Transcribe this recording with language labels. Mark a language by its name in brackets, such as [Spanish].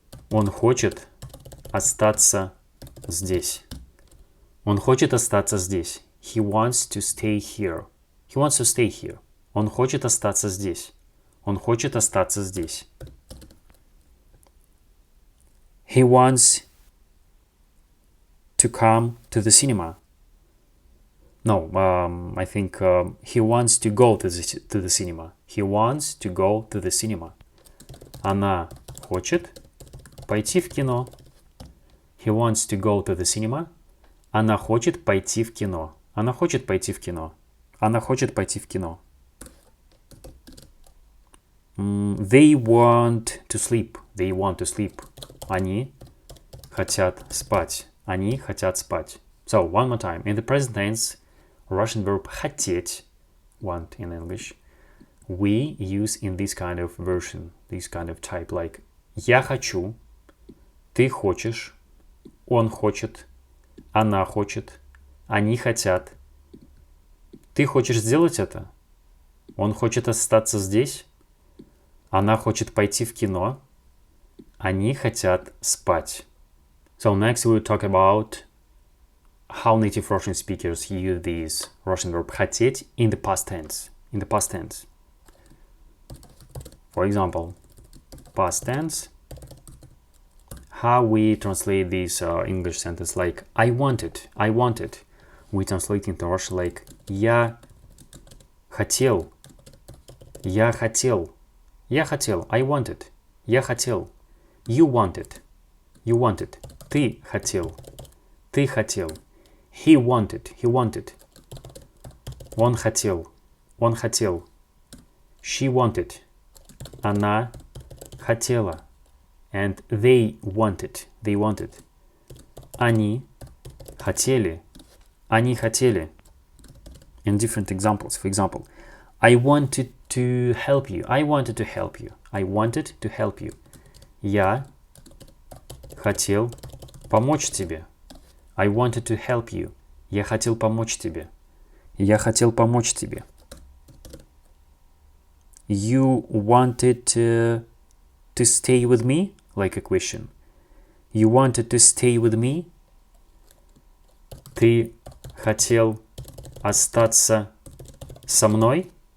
[Russian] Он хочет остаться здесь. Он хочет остаться здесь. [English] He wants to stay here. He wants to stay here. [Russian] Он хочет остаться здесь. Он хочет остаться здесь. [English] He wants to come to the cinema. No, I think he wants to go to the cinema. He wants to go to the cinema. [Russian] Она хочет пойти в кино. [English] He wants to go to the cinema. [Russian] Она хочет пойти в кино. Она хочет пойти в кино. Она хочет пойти в кино. [English] They want to sleep. They want to sleep. [Russian] Они хотят спать. Они хотят спать. [English] So, one more time. In the present tense, Russian verb хотеть, want in English, we use in this kind of version, this kind of type, like [Russian] я хочу, ты хочешь, он хочет, она хочет, они хотят. Ты хочешь сделать это? Он хочет остаться здесь? Она хочет пойти в кино? Они хотят спать. [English] So next we'll talk about how native Russian speakers use this Russian verb хотеть in the past tense. In the past tense. For example, past tense. How we translate this English sentence like I wanted, I wanted. We translate into Russian like [Russian] я хотел, я хотел, я хотел, [English] I wanted, [Russian] я хотел. [English] You wanted, you wanted. [Russian] Ты хотел, ты хотел. [English] He wanted, he wanted. [Russian] Он хотел, он хотел. [English] She wanted, [Russian] она хотела. [English] And they wanted, they wanted. [Russian] Они хотели, они хотели. [English] In different examples, for example, I wanted to help you, I wanted to help you, I wanted to help you. [Russian] Я хотел помочь тебе. [English] I wanted to help you. [Russian] Я хотел помочь тебе. Я хотел помочь тебе. [English] You wanted to stay with me? Like a question. You wanted to stay with me? [Russian] Ты хотел остаться со мной?